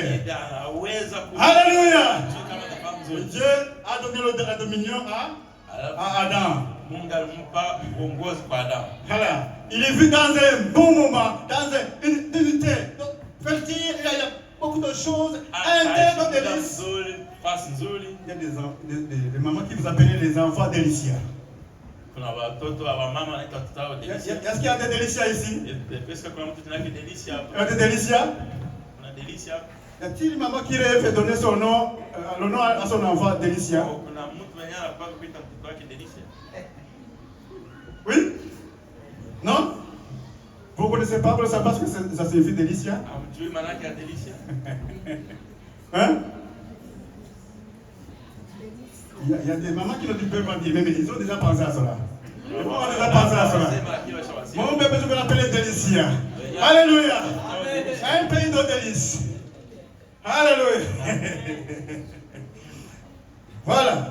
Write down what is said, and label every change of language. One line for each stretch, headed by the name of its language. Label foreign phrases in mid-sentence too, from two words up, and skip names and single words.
French: Alléluia! Dieu a donné la dominion à Adam. Voilà. Il est vu dans un bon moment, dans une unité fertile. beaucoup de choses, intègre
Swahili: muda
French: délice.
Swahili: mzuri, nafasi nzuri.
French: Il y a des mamans qui vous appellent les enfants délicieux.
Swahili: Kuna watoto wa mama wanaitwa watoto wao Delisia.
French: Est-ce qu'il y a des délicieux ici? Est-ce que
Swahili: kuna mtu tunake Delisia hapo?
French: Il y a des délicieux?
Swahili: Kuna Delisia hapo?
French: Y a-t-il une maman qui rêve de donner son nom, le nom à son enfant délicieux?
Swahili: Kuna mtu mwenye anapanga kuita mtoto wake Delisia?
French: Oui? Non? Vous ne connaissez pas, vous ne savez pas ce que ça signifie délicieux?
Swahili: Hamjui maana yake ya Delisia?
French: Hein? Il y a des mamans qui ne peuvent pas dire, mais ils ont déjà pensé à cela. Ils ont déjà pensé à cela. Mon bébé, je vais l'appeler délicieux. Alléluia. Un pays de délices. Alléluia. Voilà.